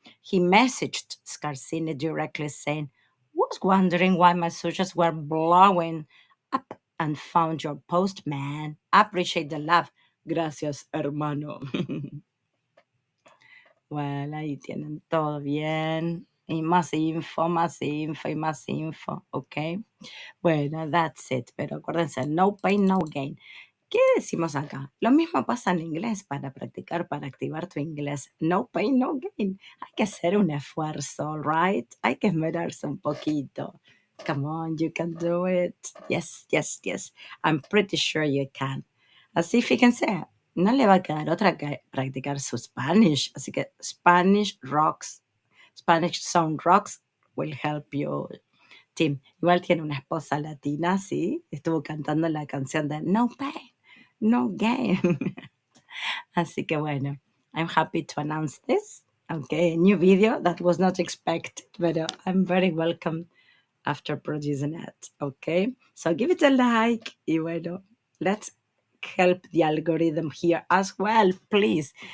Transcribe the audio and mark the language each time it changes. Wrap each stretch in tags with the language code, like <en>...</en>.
<en>He messaged Scarsini directly saying, was wondering why my socials were blowing up and found your post, man. Appreciate the love.</en> <es>Gracias, hermano. Well, ahí tienen todo bien. Y más info, y más info, ¿ok? Bueno,</es> <en>that's it.</en> <es>Pero acuérdense,</es> <en>no pain, no gain.</en> <es>¿Qué decimos acá? Lo mismo pasa en inglés para practicar, para activar tu inglés.</es> <en>No pain, no gain.</en> <es>Hay que hacer un esfuerzo, right? Hay que esmerarse un poquito.</es> <en>Come on, you can do it. Yes, yes, yes. I'm pretty sure you can.</en> <es>Así, fíjense, no le va a quedar otra que practicar su Spanish. Así que</es> <en>Spanish rocks, Spanish Sound Rocks will help you.</en> <es>Tim, igual tiene una esposa latina, ¿sí? Estuvo cantando la canción de No Pain, No Gain. Así que bueno,</es> <en>I'm happy to announce this. Okay, a new video that was not expected, but I'm very welcome after producing it. Okay, so give it a like</en> <es>y bueno,</es> <en>let's help the algorithm here as well, please.</en>